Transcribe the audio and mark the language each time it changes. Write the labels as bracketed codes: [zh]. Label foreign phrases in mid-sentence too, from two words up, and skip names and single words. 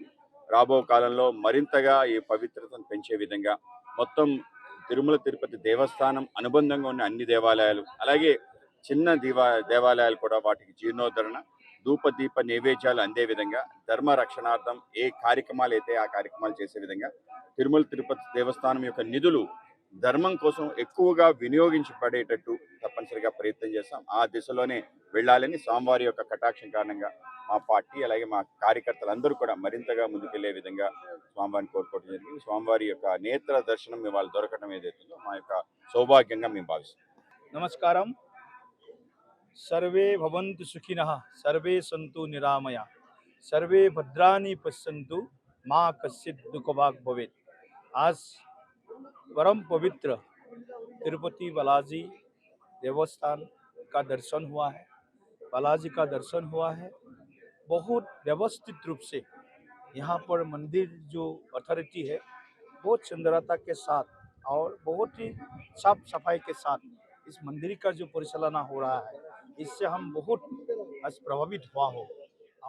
[te] రాబో కాలంలో మరింతగా ఈ పవిత్రతను పెంచే విధంగా మొత్తం తిరుమల తిరుపతి దేవస్థానం అనుబంధంగా ఉన్న అన్ని దేవాలయాలు, అలాగే చిన్న దేవాలయాలు కూడా వాటికి జీర్ణోద్ధరణ, ధూపదీప నైవేద్యాలు అందే విధంగా ధర్మ రక్షణార్థం ఏ కార్యక్రమాలు అయితే ఆ కార్యక్రమాలు చేసే విధంగా తిరుమల తిరుపతి దేవస్థానం యొక్క నిధులు ధర్మం కోసం ఎక్కువగా వినియోగించబడేటట్టు తప్పనిసరిగా ప్రయత్నం చేస్తాం. ఆ దిశలోనే వెళ్ళాలని స్వామివారి యొక్క కటాక్షం కారణంగా మా పార్టీ అలాగే మా కార్యకర్తలందరూ కూడా మరింతగా ముందుకెళ్లే విధంగా స్వామివారిని కోరుకోవడం జరిగింది. స్వామివారి యొక్క నేత్ర దర్శనం ఇవాళ దొరకడం ఏదైతుందో మా యొక్క సౌభాగ్యంగా మేము భావిస్తాం. నమస్కారం. [sa] सर्वे भवन्तु सुखिनः, सर्वे सन्तु निरामया, सर्वे भद्राणि पश्यन्तु, मां कश्चित् दुःखभाग् भवेत्। [hi] आज परम पवित्र तिरुपति बालाजी देवस्थान का दर्शन हुआ है। बालाजी का दर्शन हुआ है। बहुत व्यवस्थित रूप से यहाँ पर मंदिर जो अथॉरिटी है बहुत सुंदरता के साथ और बहुत ही साफ सफाई के साथ इस मंदिर का जो परिचालना हो रहा है, इससे हम बहुत प्रभावित हुआ हो।